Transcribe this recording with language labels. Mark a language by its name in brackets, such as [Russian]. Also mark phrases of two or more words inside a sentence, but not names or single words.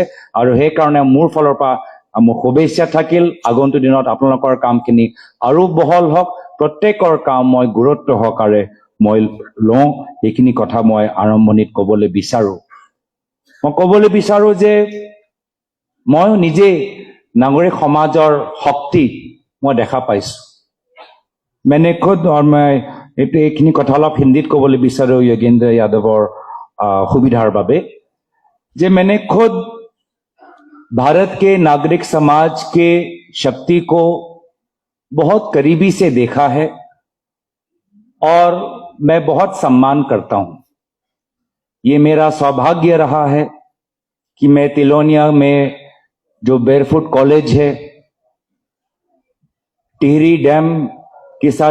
[Assamese] আৰু সেইকাৰণে মোৰ ফালৰ পৰা মোৰ শুভেচ্ছা থাকিল, আগন্তুক দিনত আপোনালোকৰ কামখিনি আৰু বহল হওক, প্ৰত্যেকৰ কাম মই গুৰুত্ব সহকাৰে মই লওঁ। এইখিনি কথা মই আৰম্ভণিত ক'বলৈ বিচাৰো। মই ক'বলৈ বিচাৰো যে মই নিজে নাগৰিক সমাজৰ শক্তি মই দেখা পাইছো। [Hindi] मैंने खुद, और मैं [Assamese] এইখিনি কথা অলপ হিন্দীত ক'বলৈ বিচাৰো যোগেন্দ্ৰ যাদৱৰ সুবিধাৰ বাবে, যে [Hindi] मैंने खुद भारत के नागरिक समाज के शक्ति को बहुत करीबी से देखा है और मैं बहुत सम्मान करता हूं। ये मेरा सौभाग्य रहा है कि मैं तिलोनिया में जो बेरफुट कॉलेज है, टिहरी डैम के साथ